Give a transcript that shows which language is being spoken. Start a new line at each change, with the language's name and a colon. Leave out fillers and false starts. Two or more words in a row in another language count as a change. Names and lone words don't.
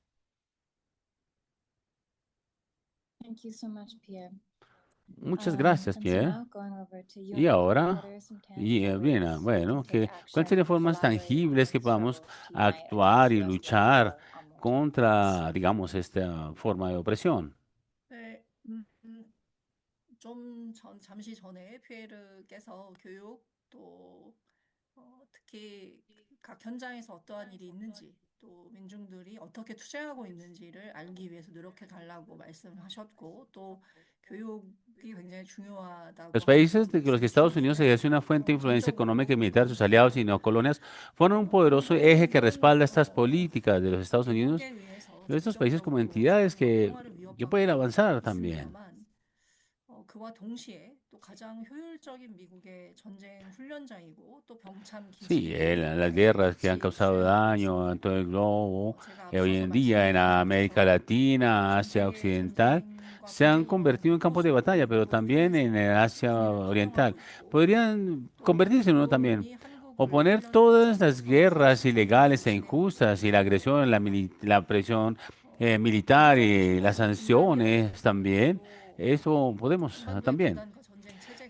Spanish: Muchas gracias, Pierre. Y ahora, bien, bueno, ¿cuáles serían formas tangibles que podamos actuar y luchar contra, digamos, esta forma de opresión?
Korean: 네, 잠시 전에 피에르께서 교육 또 특히 각 현장에서 어떠한 일이 있는지 또 민중들이 어떻게 투쟁하고 있는지를 알기 위해서 노력해 달라고 말씀하셨고 또 교육이 굉장히 중요하다고
Spanish: Los países de los que Estados Unidos
Korean: 말씀해
Spanish: ejerce una fuente de influencia económica y militar, sus
Korean: 전적으로
Spanish: aliados y neocolonias, fueron un poderoso eje que respalda estas políticas de los Estados Unidos y de estos países como entidades que pueden avanzar también.
Korean: 그와 동시에 또 가장 효율적인 미국의 전쟁 훈련장이고 또 병참
Spanish: Sí,
Korean: 기지의
Spanish: las guerras que han
Korean: 위치
Spanish: causado
Korean: 수행하고
Spanish: daño a
Korean: 있습니다.
Spanish: todo el globo,
Korean: 제가
Spanish: hoy
Korean: 앞서서
Spanish: en día en América
Korean: 말씀드린
Spanish: Latina,
Korean: 것처럼 전
Spanish: Asia
Korean: 세계의
Spanish: Occidental,
Korean: 전쟁과
Spanish: se han
Korean: 분쟁을
Spanish: convertido en campos de batalla, pero también en el Asia Oriental. Podrían convertirse en uno también. Oponer todas las guerras ilegales e injustas y la agresión, la presión militar y las sanciones también, eso podemos también.